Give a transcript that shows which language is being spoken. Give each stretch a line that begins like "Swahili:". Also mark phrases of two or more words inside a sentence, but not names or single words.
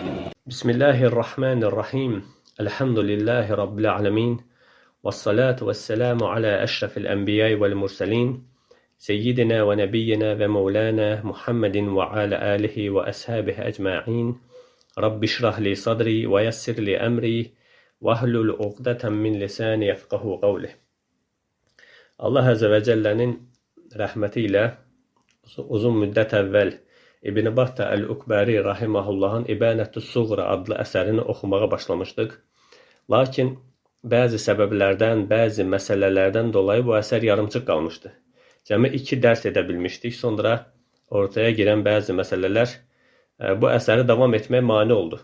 Arabic: بسم الله الرحمن الرحيم الحمد لله رب العالمين والصلاة والسلام على أشرف الأنبياء والمرسلين سيدنا ونبينا ومولانا محمد وعلى آله وأصحابه أجمعين رب اشرح لي صدري ويسر لي أمري وا احلل عقدة من لساني يفقهوا قولي.
Azerbaijani: Allah
Arabic: عز وجل'nin
Azerbaijani: rahmetiyle uzun müddət əvvəl İbn Battah Əl-Ukbari rahimahullahın İbanətü's Suğra adlı əsərini oxumağa başlamışdıq. Lakin bəzi səbəblərdən, bəzi məsələlərdən dolayı bu əsər yarımçıq qalmışdı. Cəmi 2 dərs edə bilmişdik. Sonra ortaya girən bəzi məsələlər bu əsəri davam etməyə mane oldu.